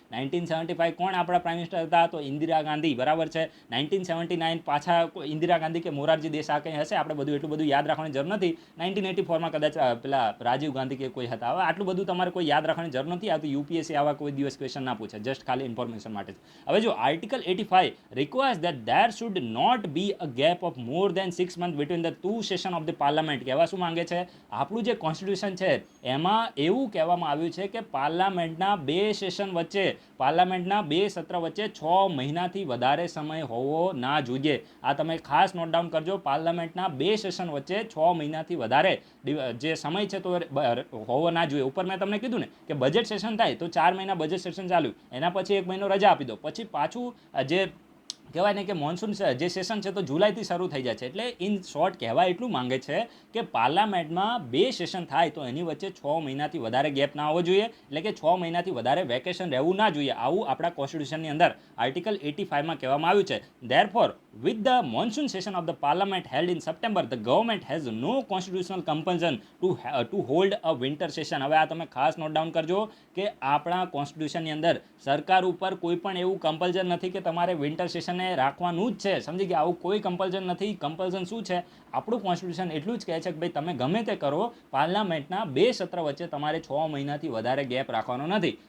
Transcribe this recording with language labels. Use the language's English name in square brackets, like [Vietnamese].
[Gujarati] 1975 કોણ આપણા prime minister હતા? તો ઇન્દિરા ગાંધી, બરાબર છે. 1979 પાછા ઇન્દિરા ગાંધી કે મોરારજી દેસાઈ કંઈ હશે, આપણે બધું એટલું બધું યાદ રાખવાની જરૂર નથી. 1984માં કદાચ પેલા રાજીવ ગાંધી કે કોઈ હતા. હવે આટલું બધું તમારે કોઈ યાદ રાખવાની જરૂર નથી. આ તો યુપીએસસી આવા કોઈ દિવસ ક્વેશ્ચન ના પૂછે, જસ્ટ ખાલી ઇન્ફોર્મેશન માટે. હવે જો [English] Article 85 requires that there should not be a gap of more than 6 months between the two session of the parliament. [Gujarati] કહેવા શું માંગે છે? આપણું જે કોન્સ્ટિટ્યુશન છે એમાં એવું કહેવામાં આવ્યું છે કે પાર્લામેન્ટના 2 સેશન વચ્ચે, પાર્લામેન્ટના 2 સત્ર વચ્ચે 6 મહિનાથી વધારે સમય હોવો ના જોઈએ. આ તમે ખાસ નોટ ડાઉન કરજો. પાર્લામેન્ટના 2 સેશન વચ્ચે 6 મહિનાથી વધારે જે સમય છે તો હોવો ના જોઈએ. ઉપર મેં તમને કીધું ને કે બજેટ સેશન થાય તો 4 મહિના બજેટ સેશન ચાલ્યું, એના પછી 1 મહિનો રજા આપી દો, પછી પાછું જે કહેવાય ને કે મોન્સૂન જે સેશન છે તો જુલાઈથી શરૂ થઈ જાય છે. એટલે ઇન શોર્ટ કહેવા એટલું માંગે છે કે પાર્લામેન્ટમાં 2 સેશન થાય તો એની વચ્ચે 6 મહિનાથી વધારે ગેપ ના હોવો જોઈએ, એટલે કે 6 મહિનાથી વધારે વેકેશન રહેવું ના જોઈએ. આવું આપણા કોન્સ્ટિટ્યુશનની અંદર આર્ટિકલ 85માં કહેવામાં આવ્યું છે. [English] Therefore with the monsoon session of the parliament held in September, the government has no constitutional compulsion to hold a winter session. [Gujarati] હવે આ તમે ખાસ નોટ ડાઉન કરજો કે આપણા કોન્સ્ટિટ્યુશનની અંદર સરકાર ઉપર કોઈ પણ એવું કમ્પલ્શન નથી કે તમારે વિન્ટર સેશનને રાખવાનું જ છે, સમજી ગયા. આવું કોઈ કમ્પલ્શન નથી. કમ્પલ્શન શું છે? આપણું કોન્સ્ટિટ્યુશન એટલું જ કહે છે કે ભાઈ તમે ગમે તે કરો, પાર્લામેન્ટના 2 સત્ર વચ્ચે તમારે 6 મહિનાથી વધારે ગેપ રાખવાનો નથી.